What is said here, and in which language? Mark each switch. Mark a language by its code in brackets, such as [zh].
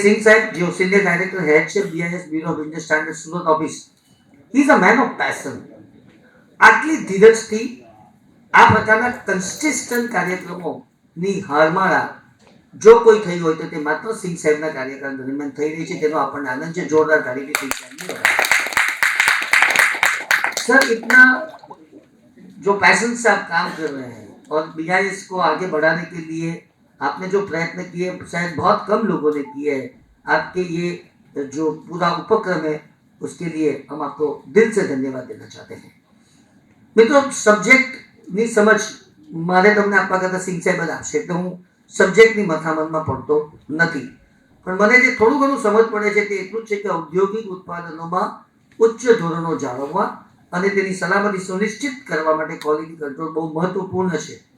[gu] સિંઘ સાહેબ, જે senior director હેડ છે BIS bureau of Indian standard Surat office, [en] He is a man of passion. [gu] આટલી ધીરજથી આ પ્રકારના કન્સિસ્ટન્ટ કાર્યક્રમોની હારમાળા જો કોઈ થઈ હોય તો તે માત્ર સિંઘ સાહેબના કાર્યકાળ દરમિયાન થઈ રહી છે, તેનો આપણને આનંદ છે. [hi] जोरदार ताली सिंह साहब सर, इतना जो पैशन से आप काम कर रहे हैं और BIS को आगे बढ़ाने के लिए आपने जो प्रयत्न किए शायद बहुत कम लोगों ने किए हैं. आपके ये जो पूरा उपक्रम है उसके लिए हम आपको दिल से धन्यवाद देना चाहते हैं. [gu] मित्रों, सब्जेक्टની સમજ મારે તમને આપવા કરતા સિંઘ સાહેબ જ આપશે, એટલે હું સબ્જેક્ટની મથામણમાં પડતો નથી. પણ મને જે થોડું ઘણું સમજ પડે છે તે એટલું જ છે કે ઔદ્યોગિક ઉત્પાદનોમાં ઉચ્ચ ધોરણો જાળવવા અને તેની સલામતી સુનિશ્ચિત કરવા માટે ક્વોલિટી કંટ્રોલ બહુ મહત્વપૂર્ણ છે.